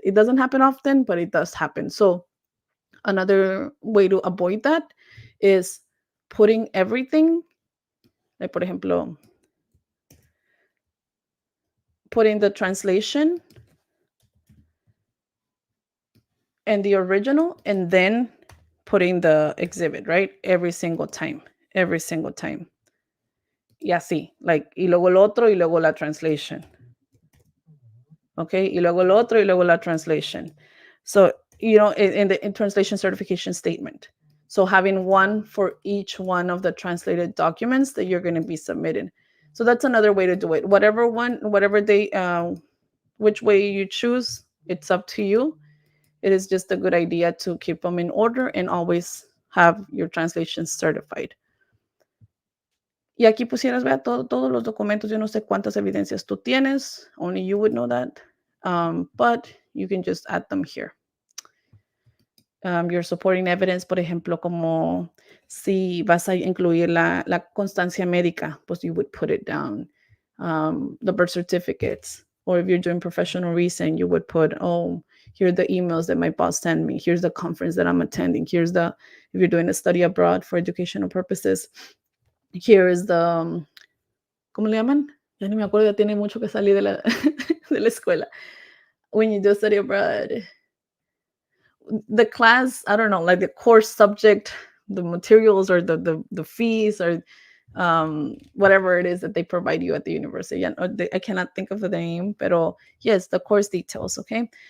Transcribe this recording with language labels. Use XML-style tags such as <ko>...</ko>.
<en>It doesn't happen often, but it does happen. So another way to avoid that is putting everything, like por ejemplo, putting the translation and the original, and then putting the exhibit, right? Every single time, every single time.</en> <es>Y así, like, y luego el otro, y luego la translation. Okay, y luego el otro, y luego la translation.</es> <en>So, in the translation certification statement. So having one for each one of the translated documents that you're going to be submitting. So that's another way to do it. Whatever they, which way you choose, it's up to you. It is just a good idea to keep them in order and always have your translations certified.</en> <es>Y aquí pusieras, vea, todos los documentos, yo no sé cuántas evidencias tú tienes, only you would know that, but you can just add them here. Your supporting evidence, por ejemplo, como si vas a incluir la constancia médica, pues you would put it down.</es> <en>The birth certificates, or if you're doing professional reason, you would put, oh, here are the emails that my boss sent me, here's the conference that I'm attending, if you're doing a study abroad for educational purposes, here is the, ¿cómo le llaman?</en> <es>Ya ni me acuerdo, ya tiene mucho que salí de la, de la escuela.</es> <en>When you do study abroad, the class, I don't know, like the course subject, the materials or the fees or whatever it is that they provide you at the university. I cannot think of the name, pero yes, the course details, okay?</en>